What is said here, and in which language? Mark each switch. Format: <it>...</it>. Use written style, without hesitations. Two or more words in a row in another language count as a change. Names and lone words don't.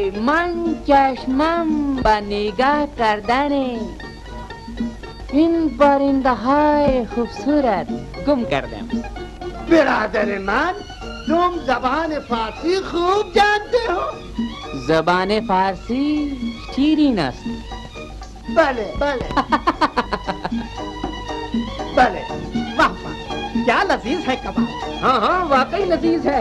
<fa>من چشمم به نگاه کردن این پرنده های خوبصورت گم کردم. برادر من</fa> <hi>तुम जबान फारसी खूब जानते हो।</hi> <fa>زبان فارسی شیرین است.</fa> <hi>भले भले भले वाह वाह क्या लजीज है कबाब। हाँ हाँ वाकई लजीज है।</hi>